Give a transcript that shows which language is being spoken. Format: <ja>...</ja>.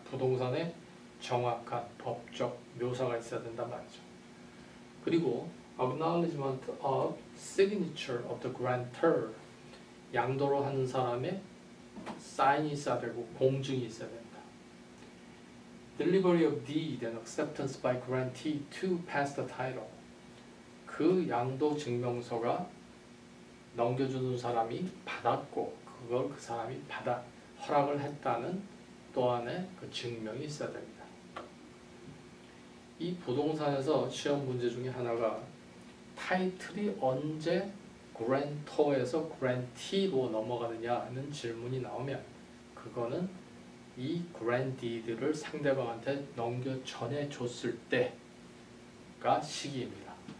<ko>부동산의 정확한 법적 묘사가 있어야 된단 말이죠. 그리고</ko> <en>acknowledgement of signature of the grantor,</en> <ko>양도를 하는 사람의 사인이 있어야 되고 공증이 있어야 됩니다.</ko> <en>Delivery of deed and acceptance by grantee to pass the title.</en> <ko>그 양도 증명서가 넘겨주는 사람이 받았고 그걸 그 사람이 받아 허락을 했다는 또한의 그 증명이 있어야 됩니다. 이 부동산에서 시험 문제 중에 하나가 타이틀이 언제 grantor에서 grantee로 넘어가느냐는 질문이 나오면 그거는 이 grant deed를 상대방한테 넘겨 전해줬을 때 가 시기입니다.</ko>